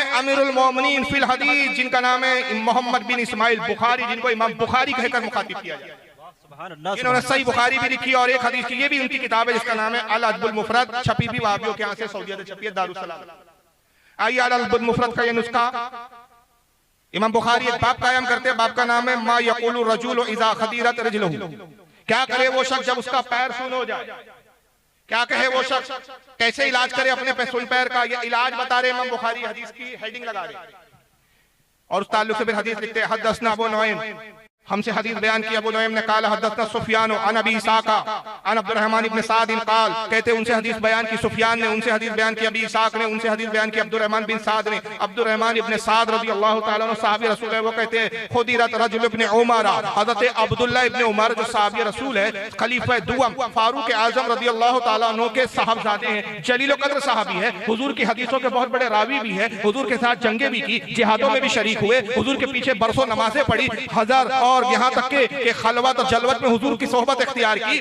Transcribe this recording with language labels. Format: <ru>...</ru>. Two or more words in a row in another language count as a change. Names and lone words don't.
<ar>أمير المؤمنين في الحديث,</ar> <hi>जिनका नाम है मोहम्मद बिन इस्माइल बुखारी, जिनको इमाम बुखारी कहकर मुखातिब किया जाए। इन्होंने सही बुखारी भी लिखी और एक हदीस की ये भी उनकी किताब है जिसका नाम है अल अदबुल मुफरद, छपी भी वहाबियों के यहाँ से सऊदीया से छपी है, दारुस्सलाम। आइए अल अदबुल मुफरद का ये नुस्खा इमाम बुखारी एक बाब कायम करते हैं।</hi> <ar>बाब का नाम है ما يقول الرجل إذا خدرت رجله,</ar> <hi>क्या करे वो शख्स जब उसका पैर सुन हो जाए, क्या कहे वो शख्स, कैसे इलाज करे अपने सुन पैर का। ये इलाज बता रहे इमाम बुखारी, हदीस की हेडिंग लगा रहे और उस ताल्लुक से फिर हदीस लिखते हैं।</hi> <ar>حدثنا أبو نعيم,</ar> <hi>हमसे हदीस बयान की अबू नुऐम ने</hi> <ar>قال حدثنا سفيان عن أبي إسحاق عن عبد الرحمن بن سعد قال,</ar> <hi>कहते उनसे हदीस बयान की सुफयान ने, उनसे हदीस बयान की अबी इसाक ने, उनसे हदीस बयान की अब्दुर्रहमान बिन साद ने। अब्दुर्रहमान इब्न साद</hi> <ar>رضي الله تعالى عنه</ar> <hi>सहाबी रसूल है, वो कहते हैं</hi> <ar>خدرت رجل ابن عمر,</ar> <hi>हज़रत अब्दुल्लाह इब्न उमर जो सहाबी रसूल है, खलीफा दुअम फारूक आज़म</hi> <ar>رضي الله تعالى عنه</ar> <hi>के साहबजादे हैं, जलील कद्र सहाबी है, हुजूर की हदीसों के बहुत बड़े रावी भी है, हुजूर के साथ जंगे भी की, जिहादों में भी शरीक हुए, हुजूर के पीछे बरसों नमाजें पढ़ी, हजार और यहाँ तक के खलवत और जलवत में हुजूर की सोहबत इख्तियार की।</hi>